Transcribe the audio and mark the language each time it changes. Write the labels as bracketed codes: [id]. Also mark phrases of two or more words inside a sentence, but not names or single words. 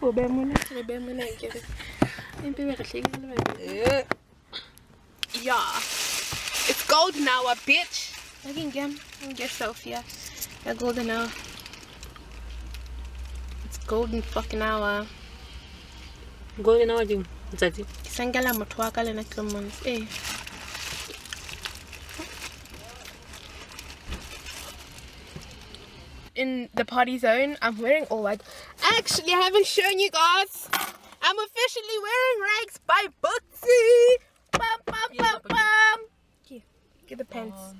[en] Yeah. It's golden hour, bitch. I can get yourself, yeah. Yeah, golden hour. It's golden fucking hour. Golden hour, Jim. Sangala motwaka le na clemons. Eh. In the party zone, I'm wearing all white. Actually, I haven't shown you guys. I'm officially wearing rags by Bootsy. Bum, bum, bum, bum. Here, get the pants.